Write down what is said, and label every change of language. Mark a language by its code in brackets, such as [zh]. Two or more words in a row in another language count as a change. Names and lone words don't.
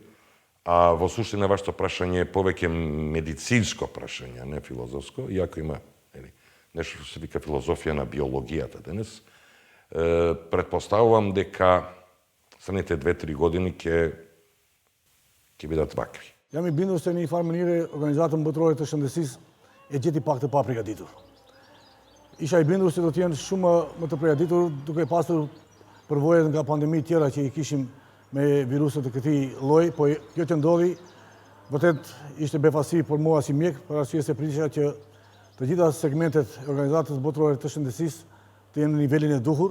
[mk] А во суштина вашето прашање е повеќе медицинско прашање, не филозофско, иако има нешто што се вика филозофија на биологијата денес. Претпоставувам дека следните 2-3 години ќе бидат вакви. [sq] Ja mi bindu se një farë mënyre organizatën botërore të shëndesis e gjeti pak të paprigatitur. Isha i bindur se do të jenë shumë më të përgatitur duke pasur përvojat nga pandemi tjera që i kishim me viruset të këtij lloji, po kjo që ndodhi vërtet ishte befasi për mua si mjek, për arsye se prisja që të gjitha segmentet e organizatës botërore të shëndetësisë të jenë në nivelin e duhur.